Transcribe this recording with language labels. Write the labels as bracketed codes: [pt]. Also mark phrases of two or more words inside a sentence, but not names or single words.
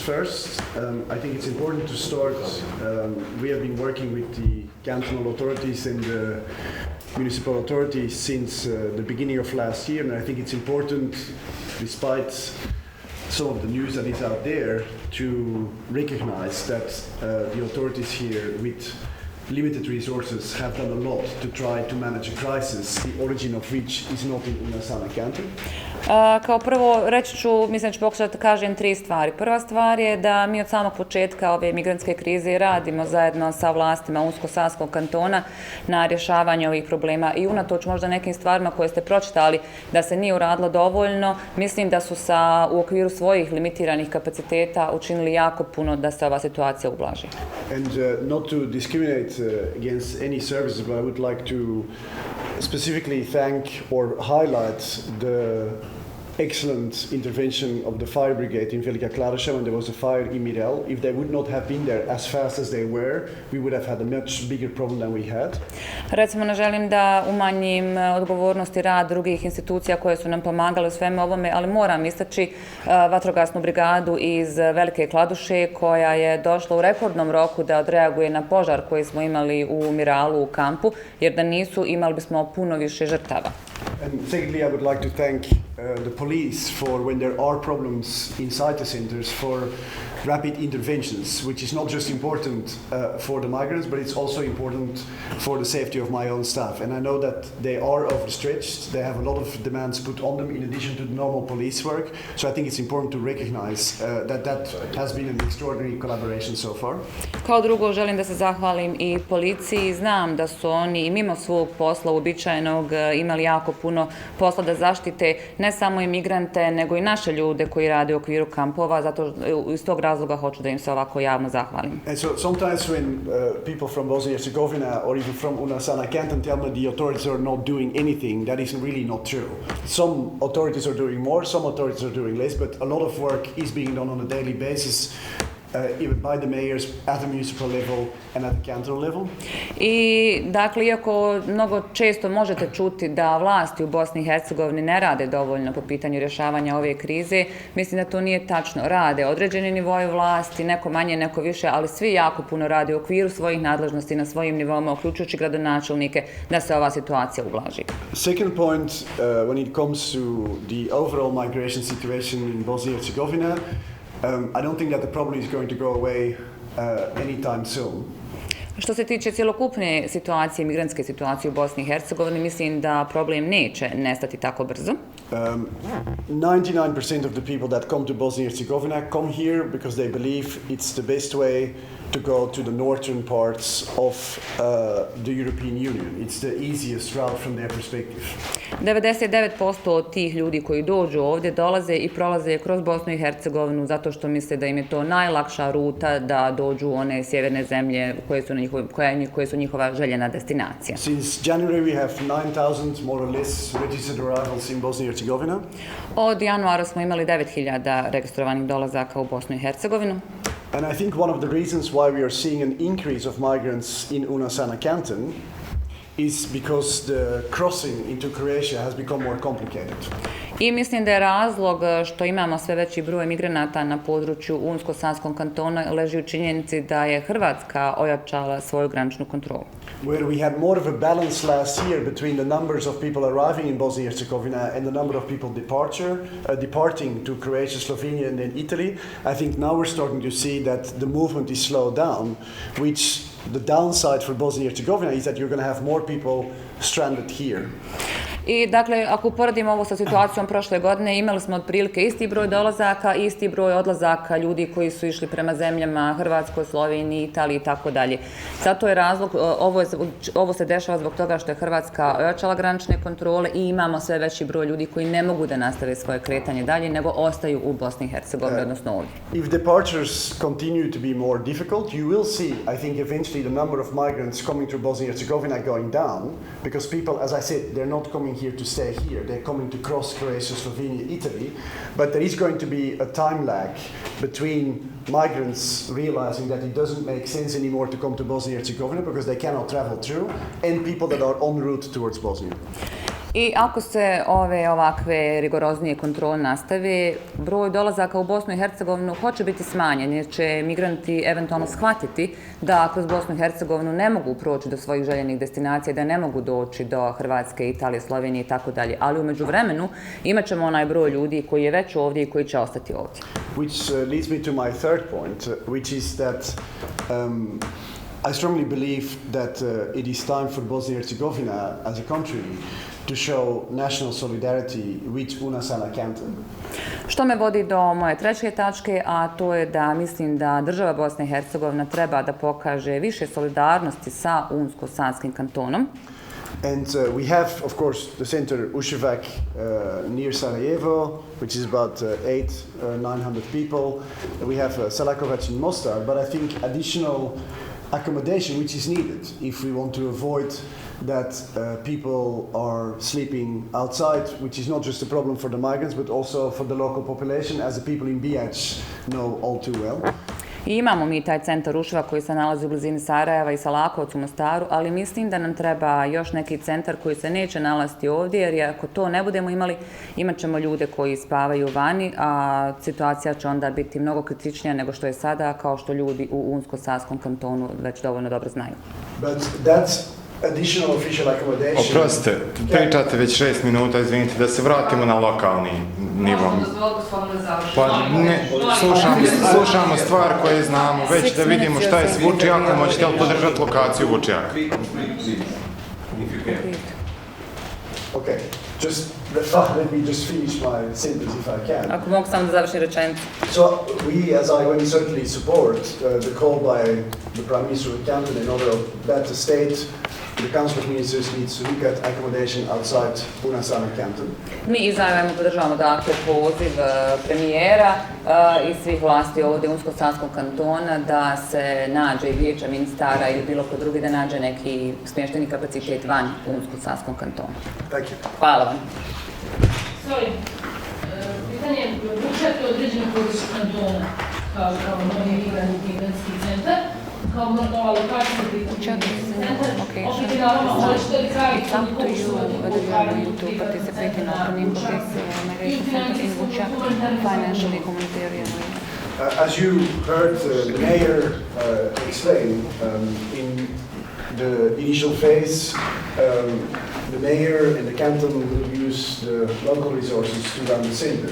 [en] First, I think it's important to start. We have been working with the cantonal authorities and the municipal authorities since the beginning of last year, and I think it's important, despite some of the news that is out there, to recognize that the authorities here with limited resources have done a lot to try to manage a crisis, the origin of which is not in Unasana canton. [bs] Kao prvo, reći ću, mislim da ću pokušati da kažem 3 stvari. Prva stvar je da mi od samog početka ove migrantske krize radimo zajedno sa vlastima Unsko-Sanskog kantona na rješavanju ovih problema i unatoč možda nekim stvarima koje ste pročitali da se nije uradilo dovoljno, mislim da su u okviru svojih limitiranih kapaciteta učinili jako puno da se ova situacija ublaži. [en] And not to discriminate against any services, but I would like to specifically thank or highlight the excellent intervention of the fire brigade in Velika Kladuša when there was a fire in Mirel. If they would not have been there as fast as they were, we would have had a much bigger problem than we had. [bs] Recimo, ne želim da umanjim odgovornost i rad drugih institucija koje su nam pomagale u svemu ovome, ali moram istaći vatrogasnu brigadu iz Velike Kladuše koja je došla u rekordnom roku da odreaguje na požar koji smo imali u Miralu u kampu, jer da nisu imali bismo puno više žrtava. [en] And secondly, I would like to thank the police for when there are problems inside the centers for rapid interventions, which is not just important for the migrants, but it's also important for the safety of my own staff. And I know that they are overstretched. They have a lot of demands put on them in addition to the normal police work. So I think it's important to recognize that has been an extraordinary collaboration so far. [bs] Kao drugo, želim da se zahvalim i policiji. Znam da su oni i mimo svog posla uobičajenog imali jako puno posla da zaštite ne samo imigrante, nego i naše ljude koji rade u okviru kampova, zato iz tog razloga hoću da im se ovako javno zahvalim. [en] And so sometimes when people from Bosnia and Herzegovina or even from Unasana canton tell me the authorities are not doing anything, that is really not true. Some authorities are doing more, some authorities are doing less, but a lot of work is being done on a daily basis. Even by the mayors at the municipal level and at the cantonal level. [bs] I dakle, iako mnogo često možete čuti da vlasti u Bosni i Hercegovini ne rade dovoljno po pitanju rješavanja ove krize, mislim da to nije tačno. Rade određeni nivoji vlasti, neko manje, neko više, ali svi jako puno rade u okviru svojih nadležnosti na svojim nivoima, uključujući gradonačelnike, da se ova situacija ublaži. [en] Second point, when it comes to the overall migration situation in Bosnia and Herzegovina, I don't think that the problem is going to go away anytime soon. [bs] Što se tiče cjelokupne situacije, migrantske situacije u Bosni i Hercegovini, mislim da problem neće nestati tako brzo. [en] 99% of the people that come to Bosnia and Herzegovina come here because they believe it's the best way to go to the northern parts of the European Union. It's the easiest route from their perspective. [bs] 99% od tih ljudi koji dođu ovdje dolaze i prolaze kroz Bosnu i Hercegovinu zato što misle da im je to najlakša ruta da dođu u one sjeverne zemlje koje su njihova željena destinacija. [en] Since January we have 9,000 more or less registered arrivals in Bosnia and Herzegovina. [bs] Od januara smo imali 9.000 registrovanih dolazaka u Bosnu i Hercegovinu. [en] And I think one of the reasons why we are seeing an increase of migrants in Unasana canton is because the crossing into Croatia has become more complicated. [bs] I mislim da je razlog što imamo sve veći broj migranata na području Unsko-Sanskog kantona leži u činjenici da je Hrvatska ojačala svoju graničnu kontrolu. [en] Where we had more of a balance last year between the numbers of people arriving in Bosnia and Herzegovina and the number of people departing to Croatia, Slovenia and then Italy, I think now we're starting to see that the movement is slowed down, which the downside for Bosnia and Herzegovina is that you're going to have more people stranded here. [bs] I dakle, ako uporedimo ovo sa situacijom prošle godine, imali smo otprilike isti broj dolazaka, isti broj odlazaka ljudi koji su išli prema zemljama Hrvatskoj, Sloveniji, Italiji i tako dalje. Zato je razlog, ovo se dešava zbog toga što je Hrvatska ojačala granične kontrole i imamo sve veći broj ljudi koji ne mogu da nastave svoje kretanje dalje, nego ostaju u Bosni i Hercegovini, odnosno ovdje. [en] If departures continue to be more difficult, you will see, I think, eventually the number of migrants coming to Bosnia and Herzegovina going down, because people, as I said, they're not coming here to stay here. They're coming to cross Croatia, Slovenia, Italy. But there is going to be a time lag between migrants realizing that it doesn't make sense anymore to come to Bosnia and Herzegovina because they cannot travel through, and people that are en route towards Bosnia. [bs] I ako se ove ovakve rigoroznije kontrole nastave, broj dolazaka u Bosnu i Hercegovinu hoće biti smanjen jer će migranti eventualno shvatiti da kroz Bosnu i Hercegovinu ne mogu proći do svojih željenih destinacija, da ne mogu doći do Hrvatske, Italije, Slovenije i tako dalje. Ali u međuvremenu imat ćemo onaj broj ljudi koji je već ovdje i koji će ostati ovdje. [en] Which leads me to my third point, which is that I strongly believe that it is time for Bosnia and Herzegovina as a country to show national solidarity with Unasana canton. [bs] Što me vodi do moje treće tačke, a to je da mislim da država Bosna i Hercegovina treba da pokaže više solidarnosti sa Unsko-Sanskim kantonom. [en] And we have, of course, the center Uševac near Sarajevo, which is about 900 people. We have Selakovac in Mostar, but I think additional accommodation which is needed if we want to avoid that people are sleeping outside, which is not just a problem for the migrants but also for the local population, as the people in Bijac know all too well. [bs] I imamo mi taj centar Uševa koji se nalazi u blizini Sarajeva i Salakovac u Mostaru, ali mislim da nam treba još neki centar koji se neće nalaziti ovdje, jer ako to ne budemo imali, imat ćemo ljude koji spavaju vani, a situacija će onda biti mnogo kritičnija nego što je sada, kao što ljudi u Unsko-Sanskom kantonu već dovoljno dobro znaju. [en] But that's additional official accommodation. [bs] Oprostite, pričate već 6 minuta, izvinite, da se vratimo na lokalni nivo. Pa ne, slušamo stvar koje znamo, već da vidimo šta je s Vučjakom, hoćete li podržati lokaciju Vučjaka? [en] Okay, let me just finish my sentence if I can. [bs] Ako mogu samo da završim rečenicu. [en] So we, as IOM, certainly support the call by the Prime Minister of the canton in order that the state, the Council of Ministers needs to look at accommodation outside Unasana canton. [bs] Mi iz IOM podržavamo dakle poziv premijera i svih vlasti ovdje u Unsko-Sanskom kantona da se nađe i vijeća ministara ili bilo ko drugi da nađe neki smješteni kapacitet van u Unsko-Sanskom kantonu. [en] Thank you. [bs] Hvala vam. Sorry, pitanje je Vučjak je određeno područje kantona kao novi migrantski centar, kao nova lokacija centar. Opet je naravno, ali što je kraj koliko su [en] as you heard the mayor explain, in the initial phase, the mayor and the canton will use the local resources to run the center.